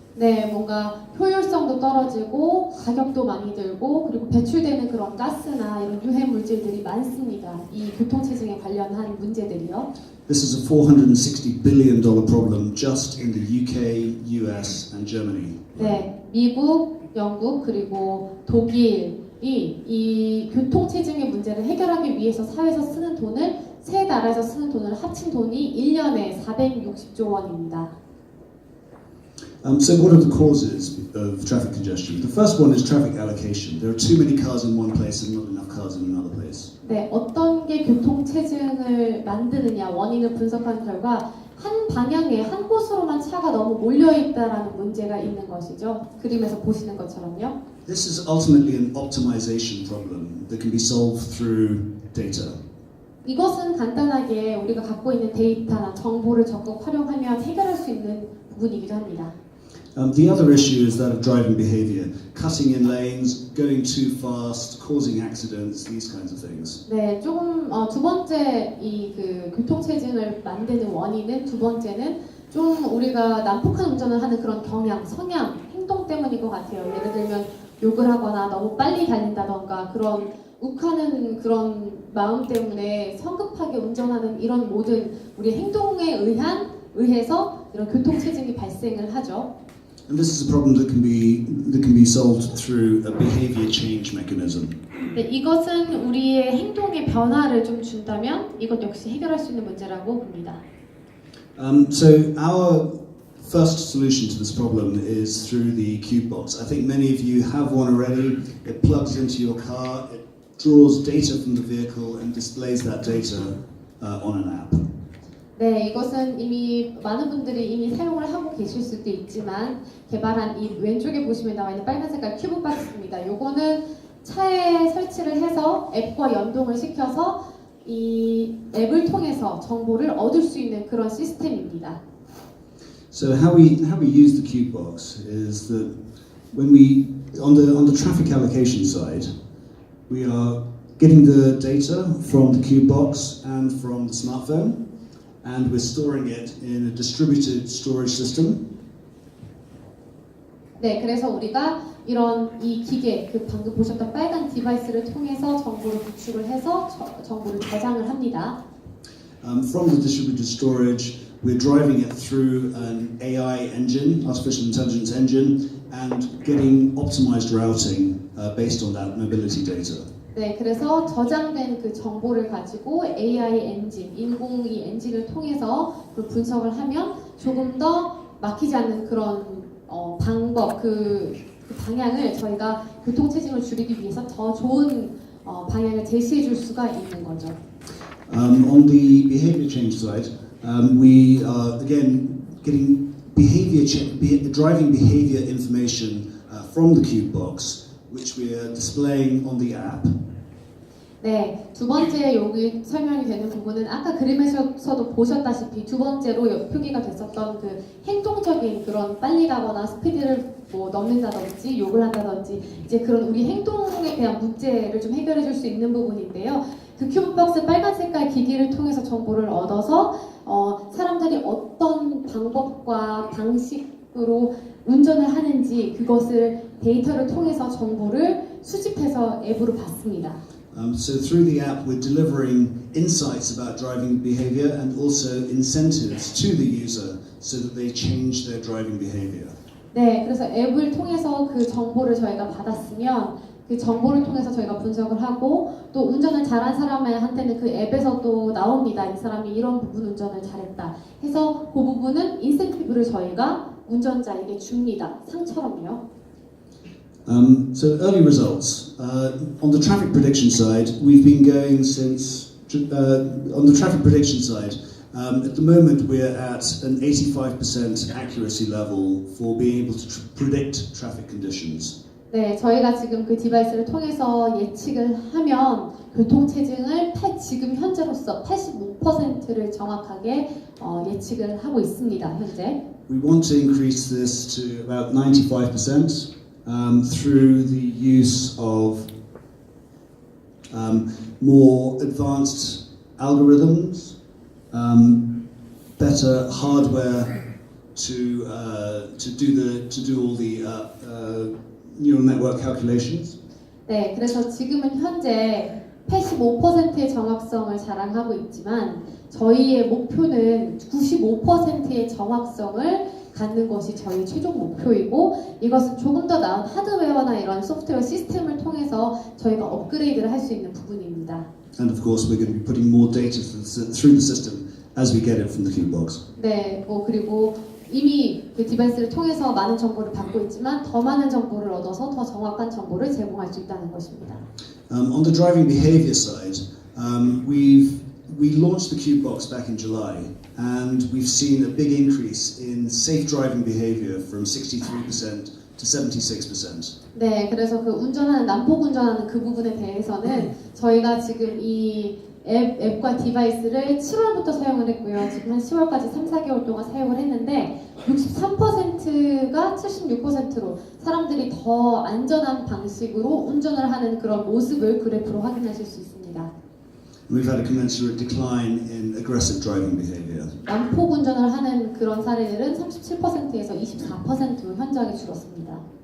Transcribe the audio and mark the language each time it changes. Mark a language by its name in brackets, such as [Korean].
[Korean] 네, 뭔가 효율성도 떨어지고 가격도 많이 들고 그리고 배출되는 그런 가스나 이런 유해 물질들이 많습니다. 이 교통체증에 관련한 문제들이요. [English] This is a $460 billion problem just in the UK, US, and Germany. [Korean] 네, 미국, 영국 그리고 독일이 이 교통체증의 문제를 해결하기 위해서 사회에서 쓰는 돈을 세 나라에서 쓰는 돈을 합친 돈이 1년에 460조 원입니다. [English] So what are the causes of traffic congestion? The first one is traffic allocation. There are too many cars in one place and not enough cars in another place. [Korean] 네, 어떤 게 교통체증을 만드느냐 원인을 분석한 결과 한 방향에 한 곳으로만 차가 너무 몰려있다라는 문제가 있는 것이죠. 그림에서 보시는 것처럼요. [English] This is ultimately an optimization problem that can be solved through data. [Korean] 이것은 간단하게 우리가 갖고 있는 데이터나 정보를 적극 활용하면 해결할 수 있는 부분이기도 합니다. [English] The other issue is that of driving behavior, cutting in lanes, going too fast, causing accidents, these kinds of things. [Korean] 네, 조금 두 번째 이 그 교통체증을 만드는 원인은 두 번째는 좀 우리가 난폭한 운전을 하는 그런 경향, 성향, 행동 때문인 것 같아요. 예를 들면 욕을 하거나 너무 빨리 달린다던가 그런 욱하는 그런 마음 때문에 성급하게 운전하는 이런 모든 우리 행동에 의해서 이런 교통체증이 발생을 하죠. [English] And this is a problem that can be solved through a behavior change mechanism. [Korean] 네, 이것은 우리의 행동의 변화를 좀 준다면 이것 역시 해결할 수 있는 문제라고 봅니다. [English] So our first solution to this problem is through the Cube Box. I think many of you have one already. It plugs into your car, it draws data from the vehicle and displays that data on an app. [Korean] 네, 이것은 이미 많은 분들이 이미 사용을 하고 계실 수도 있지만 개발한 이 왼쪽에 보시면 나와 있는 빨간 색깔 큐브 박스입니다. 요거는 차에 설치를 해서 앱과 연동을 시켜서 이 앱을 통해서 정보를 얻을 수 있는 그런 시스템입니다. [English] So how we use the Cube Box is that when we on the traffic allocation side, we are getting the data from the Cube Box and from the smartphone. And we're storing it in a distributed storage system. [Korean] 네, 그래서 우리가 이런 이 기계, 그 방금 보셨던 빨간 디바이스를 통해서 정보를 구축을 해서 정보를 저장을 합니다. [English] From the distributed storage, we're driving it through an AI engine, artificial intelligence engine, and getting optimized routing based on that mobility data. [Korean] 네, 그래서 저장된 그 정보를 가지고 AI 엔진, 인공위 엔진을 통해서 그 분석을 하면 조금 더 막히지 않는 그런 방법, 그 방향을 저희가 교통체증을 줄이기 위해서 더 좋은 방향을 제시해 줄 수가 있는 거죠. [English] On the behavior change side, we are again getting driving behavior information from the Cube Box, which we are displaying on the app. [Korean] 네, 두 번째 여기 설명이 되는 부분은 아까 그림에서도 보셨다시피 두 번째로 표기가 됐었던 그 행동적인 그런 빨리 가거나 스피드를 뭐 넘는다든지 욕을 한다든지 이제 그런 우리 행동에 대한 문제를 좀 해결해 줄 수 있는 부분인데요. 그 큐브박스 빨간 색깔 기기를 통해서 정보를 얻어서 사람들 사람들이 어떤 방법과 방식으로 운전을 하는지 그것을 데이터를 통해서 정보를 수집해서 앱으로 받습니다. [English] So through the app, we're delivering insights about driving behavior and also incentives to the user so that they change their driving behavior. [Korean] 네, 그래서 앱을 통해서 그 정보를 저희가 받았으면 그 정보를 통해서 저희가 분석을 하고 또 운전을 잘한 사람한테는 그 앱에서도 나옵니다. 이 사람이 이런 부분 운전을 잘했다 해서 그 부분은 인센티브를 저희가 운전자에게 줍니다. 상처럼요. [English] So early results. On the traffic prediction side, we've been going since, on the traffic prediction side, at the moment we're at an 85% accuracy level for being able to predict traffic conditions. [Korean] 네, 저희가 지금 그 디바이스를 통해서 예측을 하면 교통체증을 지금 현재로서 85%를 정확하게 예측을 하고 있습니다. 현재. [English] We want to increase this to about 95%. Through the use of more advanced algorithms, better hardware to do all the neural network calculations. [Korean] 네, 그래서 지금은 현재 85%의 정확성을 자랑하고 있지만 저희의 목표는 95%의 정확성을 갖는 것이 저희 최종 목표이고 이것은 조금 더 나은 하드웨어나 이런 소프트웨어 시스템을 통해서 저희가 업그레이드를 할 수 있는 부분입니다. [English] And of course, we're going to be putting more data through the system as we get it from the CubeBox. [Korean] 네, 그리고 이미 그 디바이스를 통해서 많은 정보를 받고 있지만 더 많은 정보를 얻어서 더 정확한 정보를 제공할 수 있다는 것입니다. [English] On the driving behavior side, we launched the CubeBox back in July, and we've seen a big increase in safe driving behavior from 63% to 76%. [Korean] 네, 그래서 그 난폭 운전하는 그 부분에 대해서는 저희가 지금 이 앱과 디바이스를 7월부터 사용을 했고요. 지금 한 10월까지 3, 4개월 동안 사용을 했는데 63%가 76%로 사람들이 더 안전한 방식으로 운전을 하는 그런 모습을 그래프로 확인하실 수 있습니다. [English] We've had a commensurate decline in aggressive driving behavior. [Korean] 난폭 운전을 하는 그런 사례들은 37%에서 24%로 현저하게 줄었습니다.